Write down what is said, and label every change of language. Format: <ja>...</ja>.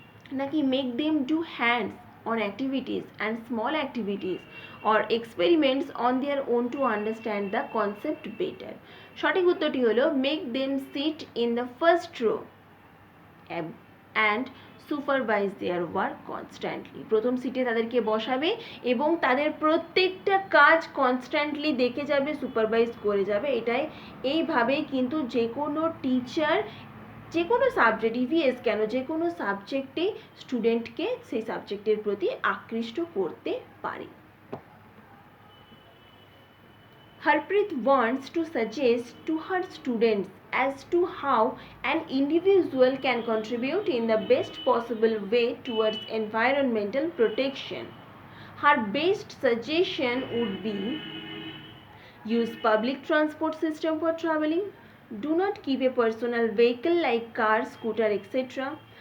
<en>Naki make them do hands on activities and small activities or experiments on their own to understand the concept better.</en> <bn>সঠিক উত্তরটি হলো</bn> <en>make them sit in the first row and supervise their work constantly.</en> <bn>প্রথম সিটে তাদেরকে বসাবে এবং তাদের প্রত্যেকটা কাজ কনস্ট্যান্টলি দেখে যাবে, সুপারভাইজ করে যাবে। এইভাবেই কিন্তু যে কোনো টিচার যে কোনো সাবজেক্ট, ইভিএস কেন, যে কোনো সাবজেক্টে স্টুডেন্টকে সেই সাবজেক্টের প্রতি আকৃষ্ট করতে পারে।</bn> <en>Harpreet wants to suggest to her students as to how an individual can contribute in the best possible way towards environmental protection. Her best suggestion would be: use public transport system for traveling, do not keep a personal vehicle like car, scooter, etc.</en>